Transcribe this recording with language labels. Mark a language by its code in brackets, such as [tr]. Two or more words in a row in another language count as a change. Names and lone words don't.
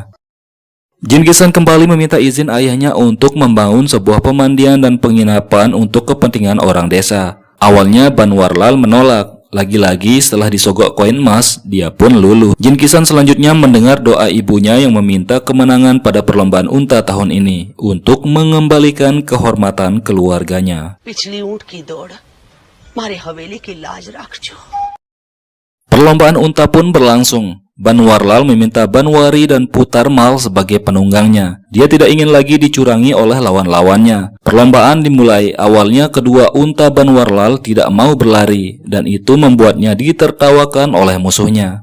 [id] Jin Kisan kembali meminta izin ayahnya untuk membangun sebuah pemandian dan penginapan untuk kepentingan orang desa. Awalnya Banwarlal menolak. Lagi-lagi setelah disogok koin emas, dia pun luluh. Jin Kisan selanjutnya mendengar doa ibunya yang meminta kemenangan pada perlombaan unta tahun ini untuk mengembalikan kehormatan keluarganya. [raj] पिछली ऊंट की दौड़ मारे हवेली की लाज रखजो। [id] Perlombaan unta pun berlangsung. Banwarlal meminta Banwari dan Putarmal sebagai penunggangnya. Dia tidak ingin lagi dicurangi oleh lawan-lawannya. Perlombaan dimulai. Awalnya kedua unta Banwarlal tidak mau berlari dan itu membuatnya ditertawakan oleh musuhnya.